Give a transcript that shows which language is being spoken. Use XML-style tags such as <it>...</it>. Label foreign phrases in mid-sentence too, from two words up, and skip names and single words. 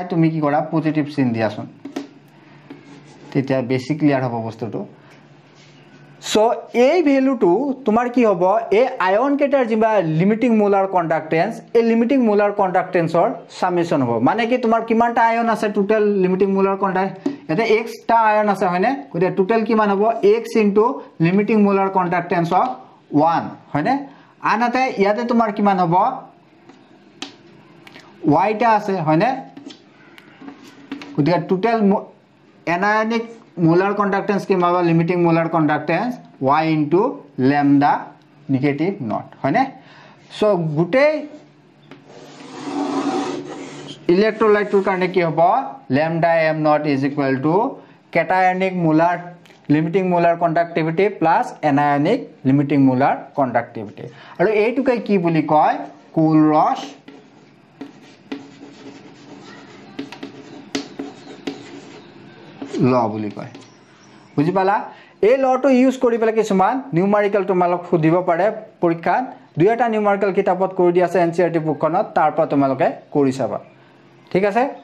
<as>তুমি কি কৰা পজিটিভ চিন দিয়াছোন তেতিয়া বেসি ক্লিয়াৰ হ'ব বস্তুটো সো এই ভ্যালুটো তোমাৰ কি হ'ব এই আয়ন কেটাৰ জিবা</as> <en>limiting molar conductance</en> <as>এই</as> <en>limiting molar conductance</en> <as>সামেশন হ'ব মানে কি তোমাৰ কিমানটা আয়ন আছে</as> <en>total limiting molar conduct</en> <as>এতে x টা আয়ন আছে হয়নে গতে টোটাল কিমান হ'ব x *</as> <en>limiting molar conductance of 1</en> <as>হয়নে আনহাতে ইয়াতে তোমাৰ কিমান হ'ব y টা আছে হয়নে গতে</as> <en>total anionic molar conductance</en> <as>কি মাবা</as> <en>limiting molar conductance</en> <as>y *</as> <en>lambda negative not</en> <as>হয়নে সো গুটে ইলেক্ট্ৰোলাইটৰ কাৰণে কি হ'ব</as> <en>lambda m not is equal to cationic molar limiting molar conductivity plus anionic limiting molar conductivity</en> <as>আৰু এইটোকে কি বুলি কয় কুলৰছ ল বুলি কয় বুজি পালা এই লটো ইউজ কৰি পেলাই কিছুমান নিউমাৰিকেল তোমালক খুদিব পাৰে পৰীক্ষাত দুইটা নিউমাৰিকেল কিতাপত কৰি দি আছে এনসিআৰটি বুকখনত তাৰ পৰা তোমালকে কৰি চাবা ঠিক আছে</as>